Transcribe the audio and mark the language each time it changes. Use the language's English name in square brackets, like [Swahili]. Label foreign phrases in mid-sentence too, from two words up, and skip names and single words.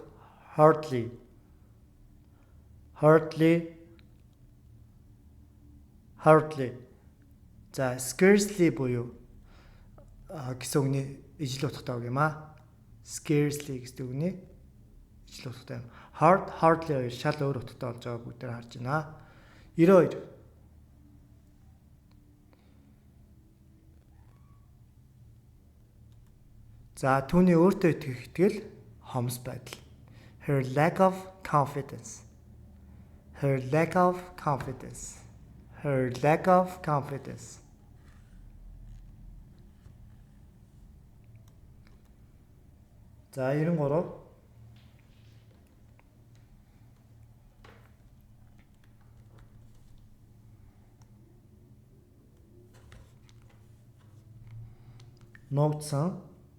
[English] Hardly. Hardly. [Mongolian] Hardly. За scarcely буюу гэсэн үгний ижил утгатай үг юм аа. Scarcely гэсэн үгний ижил утгатай юм. Hardly хоёр шал өөр утгатай болж байгааг бүгдээр харж байна. 92 за түүний өөртөө итгэх итгэл хомс байдал. [English] Her lack of confidence. Her lack of confidence. Her lack of confidence. [Mongolian] За 93 нуугдсан.